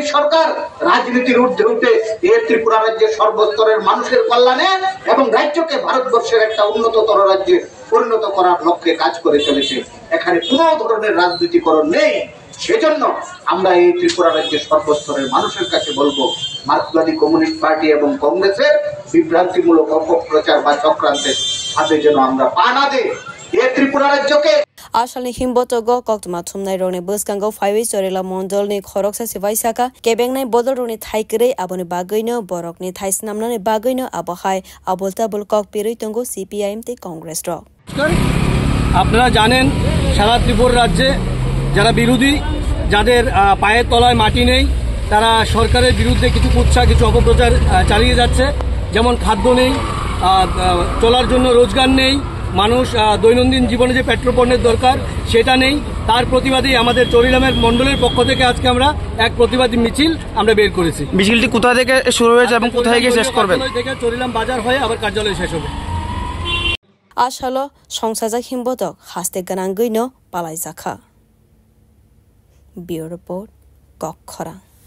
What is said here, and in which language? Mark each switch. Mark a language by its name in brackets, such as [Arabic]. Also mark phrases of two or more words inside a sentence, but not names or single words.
[Bangla] সরকার রাজনীতির ঊর্ধ্বে উঠে এই ত্রিপুরা রাজ্যের সর্বস্তরের মানুষের কল্যাণে এবং রাজ্যকে ভারতবর্ষের একটা উন্নততর রাজ্যে পরিণত করার লক্ষ্যে কাজ করে চলেছে এখানে কোনো ধরনের রাজনীতিকরণ নেই সেজন্য আমরা এই ত্রিপুরা রাজ্যের সর্বস্তরের মানুষের কাছে বলবো মার্কসবাদী কমিউনিস্ট পার্টি এবং কংগ্রেসের বিভ্রান্তিমূলক অপপ্রচার বা চক্রান্তের হাতে যেন আমরা পা না দিই এই ত্রিপুরা রাজ্যকে [Kok Borok] Ashalni himbotogo koktuma thumnai rone buskango phaiwi chorela mondolni khoroksa sivai saka kebengnai bodol rone thaikre aboni bagaino borokni thaisnamnani bagaino abohai abolta bulkok piroi tongo CPIM te Congress ro [Bangla] আপনারা জানেন সারা ত্রিপুরা রাজ্যে যারা বিরোধী যাদের পায়ের তলায় মাটি নেই তারা সরকারের বিরুদ্ধে কিছু কুৎসা কিছু অপপ্রচার চালিয়ে যাচ্ছে যেমন খাদ্য নেই চলার জন্য রোজগার নেই মানুষ দৈনন্দিন জীবনে যে পেট্রোল পণ্যের দরকার সেটা নেই তার প্রতিবাদে আমাদের চরিলামের মণ্ডলের পক্ষ থেকে আজকে আমরা এক প্রতিবাদী মিছিল আমরা বের করেছি মিছিলটি কোথা থেকে শুরু হয়েছে এবং কোথায় গিয়ে শেষ করবেন থেকে চরিলাম বাজার হয়ে আবার কার্যালয় শেষ হবে [Kok Borok] Ashalo songsajak himbotok haste gananggoino palaijaka [English] Bureau Report [Kok Borok] Kokhora